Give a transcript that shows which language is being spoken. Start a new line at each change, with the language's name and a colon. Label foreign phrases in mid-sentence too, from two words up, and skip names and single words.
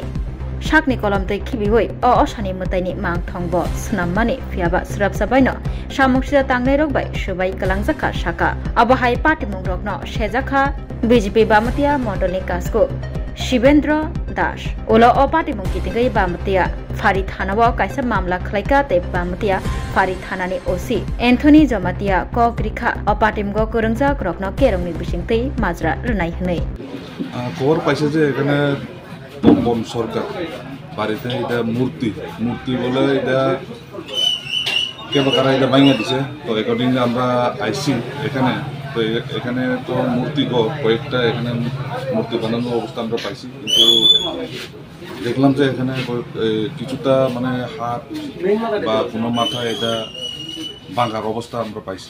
Kok Borok: Shakni kolam tei khibiwoi o oshani mutaini mangthongbo snamani phiaba srap sabaino samuksida tangnai rokbai subai kalangjaka shaka abahai patimung rokno shejaka BJP Bamatia Mondolni Kasko Shibendra Das Ola o patimung kitingai Bamatia Fari Thanawo kaisa mamla khlaika te Bamatia Fari Thanani OC Anthony Jomatia Kokrikha o patimgo kurungjak rokno kerongni bisingtei majra runai hnei
Bangla: খবর পাইছে যে এখানে তপন সরকার বাড়িতে এটা মূর্তি বলে এটা কেবল কারা এটা ভাঙিয়ে দিছে তো অ্যাকর্ডিং আমরা আইসি এখানে তো এখানে তো মূর্তি কয়েকটা এখানে মূর্তি বানানোর অবস্থা আমরা পাইছি কিন্তু দেখলাম যে এখানে কিছুটা মানে হাত বা কোনো মাথা এটা ভাঙার অবস্থা আমরা পাইছি